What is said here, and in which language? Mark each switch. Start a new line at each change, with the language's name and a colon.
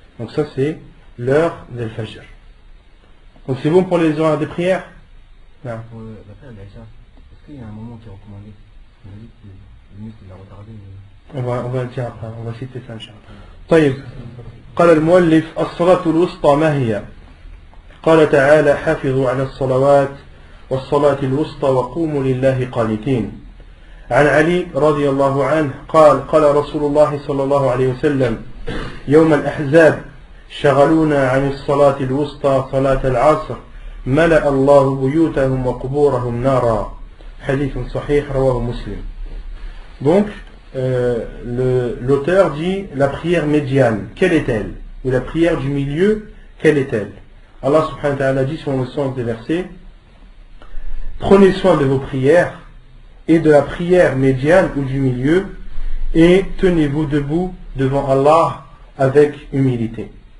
French: Donc ça, c'est l'heure de Fajr. Donc c'est bon pour les heures des prières? Non. Pour la prière d'Aïcha, est-ce qu'il y a un moment qui est recommandé? On a dit que le il l'a retardé. On va le dire après, on va citer ça inchallah.
Arabic: طيب قال المؤلف الصلاة الوسطى ما هي؟ قال تعالى حافظوا على الصلوات والصلاة الوسطى وقوموا لله قانتين. عن علي رضي الله عنه قال قال رسول الله صلى الله عليه وسلم يوم الأحزاب شغلونا عن الصلاة الوسطى صلاة العصر ملأ الله بيوتهم وقبورهم نارا. حديث صحيح رواه مسلم.
French: Donc l'auteur dit la prière médiane, quelle est-elle? Ou la prière du milieu, quelle est-elle? Allah subhanahu wa ta'ala dit sur le sens des versets: prenez soin de vos prières et de la prière médiane ou du milieu, et tenez-vous debout devant Allah avec humilité.